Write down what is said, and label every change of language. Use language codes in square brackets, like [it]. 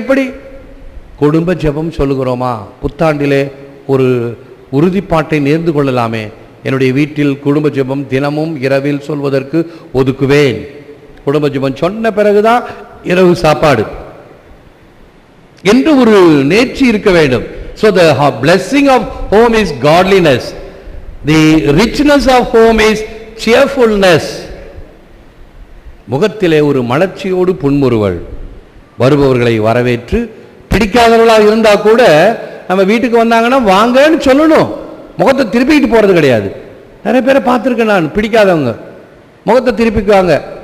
[ta] இப்படி குடும்ப ஜெபம் சொல்லுகிறோமா? புத்தாண்டிலே ஒரு உறுதிப்பாட்டை நேர்ந்து கொள்ளலாமே. என்னுடைய வீட்டில் குடும்ப ஜெபம் தினமும் இரவில் சொல்வதற்கு ஒதுக்குவேன். குடும்ப ஜெபம் சொன்ன பிறகுதான் இரவு சாப்பாடு என்று ஒரு நேர்ச்சி இருக்க வேண்டும். [en] So the blessing of home is godliness. The richness of home is cheerfulness. [ta] முகத்திலே ஒரு மலர்ச்சியோடு புன்முறுவல், வருபவர்களை வரவேற்று, பிடிக்காதவர்களாக இருந்தா கூட நம்ம வீட்டுக்கு வந்தாங்கன்னா வாங்கன்னு சொல்லணும். முகத்தை திருப்பிக்கிட்டு போறது கிடையாது. நிறைய பேரை பார்த்துருக்கேன் நான், பிடிக்காதவங்க முகத்தை திருப்பிக்குவாங்க.